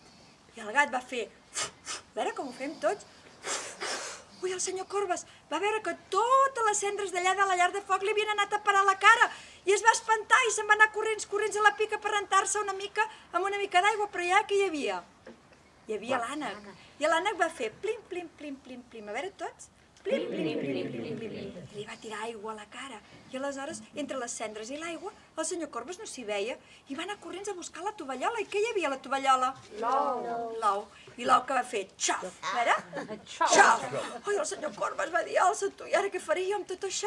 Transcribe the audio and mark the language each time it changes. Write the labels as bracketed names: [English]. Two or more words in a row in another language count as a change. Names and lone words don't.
[Catalan] I el gat va fer, a veure com ho fem tots, ui, el senyor Corbes va veure que totes les cendres d'allà de la llar de foc li havien anat a parar a la cara i es va espantar i se'n va anar corrents a la pica per rentar-se una mica amb una mica d'aigua, però ja què hi havia? Hi havia l'ànec. I l'ànec va fer plim, plim, plim, plim, plim. A veure tots, Plim, plim, plim, plim, plim. Li va tirar aigua a la cara. I aleshores, entre les cendres i l'aigua, el senyor Corbes no s'hi veia i va anar corrents a buscar la tovallola. I què hi havia a la tovallola? L'ou. I l'ou que va fer? Xaf! A veure? Xaf! Ai, el senyor Corbes va dir, alça tu, i ara què faria amb tot això?